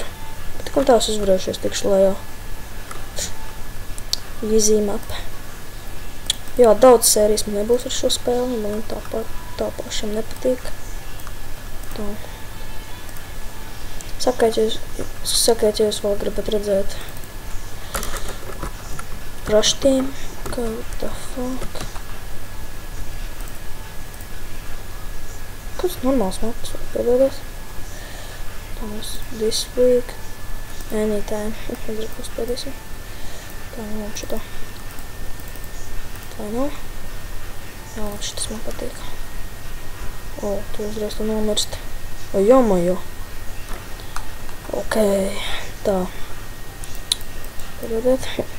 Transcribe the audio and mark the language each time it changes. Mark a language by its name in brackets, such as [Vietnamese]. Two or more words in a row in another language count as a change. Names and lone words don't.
[Latvian] Bet kam tās uzvarējušies tikšu lejā. [English] Easy map. [Latvian] Jā, daudz sērijas man nebūs ar šo spēli, man tā pašam nepatīk. Tā. Sakiet, ja jūs vēl gribat redzēt Crash Team. [English] Okay, what the fuck? [Latvian] Kāds normāls maps var piedodies? Tās, [English] this week, anytime. [Latvian] Uzreiz uzspēdīsim. Tā, ņemam šitā. Vai nav? Jā, šitas man patīk. O, tu uzreiz tu nomirst. O, jomajo. Ok, tā. Pagadiet.